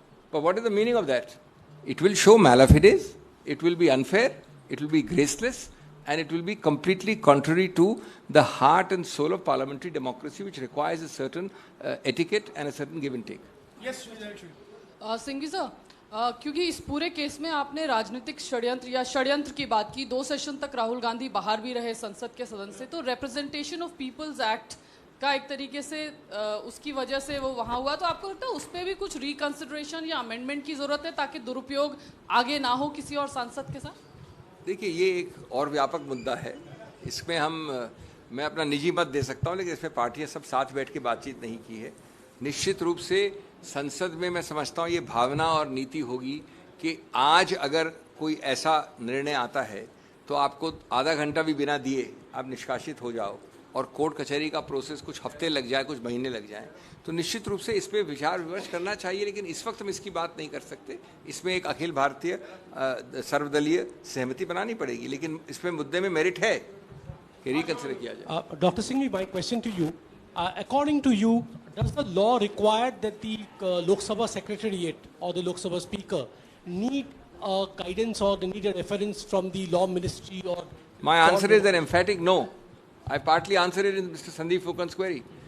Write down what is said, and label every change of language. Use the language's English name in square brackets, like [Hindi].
[English] But what is the meaning of that? It will show malafide, it will be unfair, it will be graceless, and it will be completely contrary to the heart and soul of parliamentary democracy, which requires a certain etiquette and a certain give and take. Yes, Singhvi sir, [Hindi] क्योंकि इस पूरे case में आपने राजनीतिक षड्यंत्र या षड्यंत्र की बात की, 2 सेशन तक राहुल गांधी बाहर भी रहे संसद के सदन से, तो रिप्रेजेंटेशन ऑफ पीपल्स एक्ट का एक तरीके से उसकी वजह से वो वहाँ हुआ, तो आपको लगता है उस पर भी कुछ रिकंसिडरेशन या अमेंडमेंट की जरूरत है ताकि दुरुपयोग आगे ना हो किसी और सांसद के साथ? देखिए, ये एक और व्यापक मुद्दा है, इसमें मैं अपना निजी मत दे सकता हूँ, लेकिन इसमें पार्टियां सब साथ बैठ के बातचीत नहीं की है। निश्चित रूप से संसद में मैं समझता हूँ ये भावना और नीति होगी कि आज अगर कोई ऐसा निर्णय आता है तो आपको आधा घंटा भी बिना दिए आप निष्कासित हो जाओ और कोर्ट कचहरी का प्रोसेस कुछ हफ्ते लग जाए, कुछ महीने लग जाए, तो निश्चित रूप से इस पर विचार विमर्श करना चाहिए। लेकिन इस वक्त हम इसकी बात नहीं कर सकते, इसमें एक अखिल भारतीय सर्वदलीय सहमति बनानी पड़ेगी, लेकिन इसमें मुद्दे में मेरिट है कि रिकंसिडर किया जाए। [English] Dr. Singhvi, my question to you, according to you, does the law require that the Lok Sabha Secretariat or the Lok Sabha Speaker need guidance or they need a reference from the Law Ministry or? My answer is an emphatic no. I partly answered it in Mr. Sandeep Fukan's query.